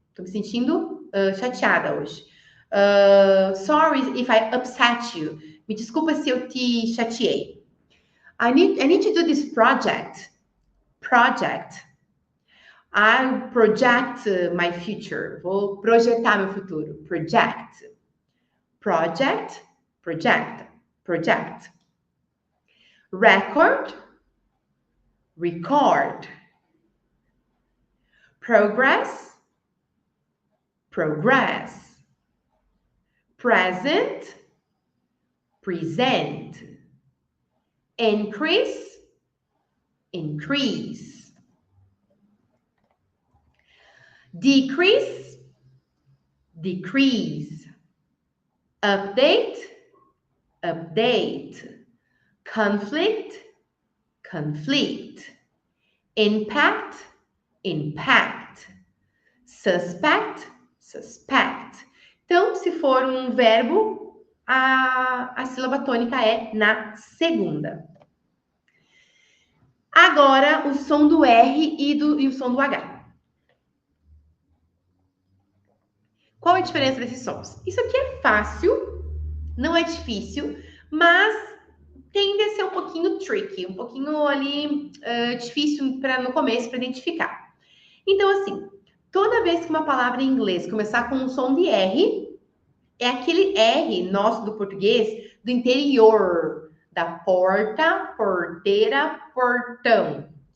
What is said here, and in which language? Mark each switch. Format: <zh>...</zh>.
<pt>Estou me sentindo chateada hoje.</pt> <en>Sorry if I upset you.</en> <pt>Me desculpa se eu te chateei.</pt> <en>I need to do this project. Project. I project my future.</en> <pt>Vou projetar meu futuro.</pt> <en>Project. Project. Project. Project. Record. Record. Progress. Progress. Present. Present. Increase. Increase. Decrease, decrease. Update, update. Conflict, conflict. Impact, impact. Suspect, suspect.</en> <pt>Então, se for um verbo, a sílaba tônica é na segunda. Agora, o som do R e o som do H. Qual é a diferença desses sons? Isso aqui é fácil, não é difícil, mas tende a ser um pouquinho tricky, um pouquinho ali difícil no começo para identificar. Então, assim, toda vez que uma palavra em inglês começar com um som de R, é aquele R nosso do português do interior, da porta, porteira, portão.</pt>